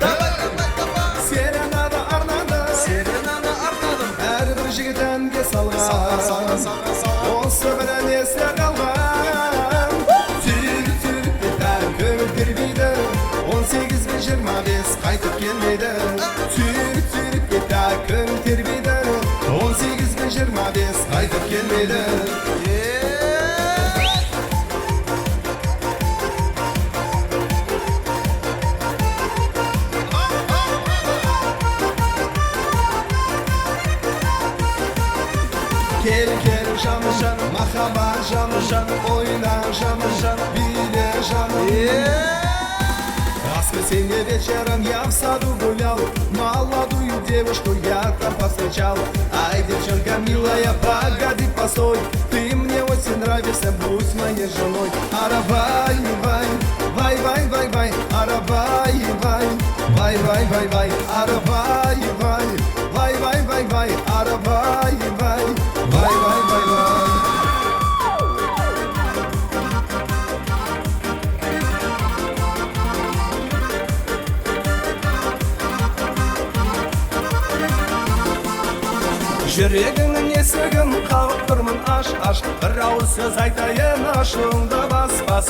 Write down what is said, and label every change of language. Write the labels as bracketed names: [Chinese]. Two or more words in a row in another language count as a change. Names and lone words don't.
[Kazakh] Серенада арнадым, әрбір жігіт әнге салған, осы бір ән есте қалған. Түрік деталь көңіл тербейді, 18 бен 25 қайтып келмейді. Түрік деталь көңіл тербейді, 18 бен 25 қайтып келмейді. [Turkish] Gel canım canım, mahaba canım canım, oyna canım canım, bile canım. [Russian] Воскресенье вечером я в саду гулял, молодую девушку я там повстречал. Ай, девчонка милая, погоди, постой, ты мне очень нравишься, будь моей женой. Арабай, вай, вай, вай, вай, вай, арабай, вай, вай, вай, вай, вай, арабай, вай, вай, вай, вай, вай, арабай, вай, вай, вай, вай, вай. [Kazakh] Жүрегіңнің есігін қағып тұрмын аш, бір ауыз сөз айтайын ашуыңды бас,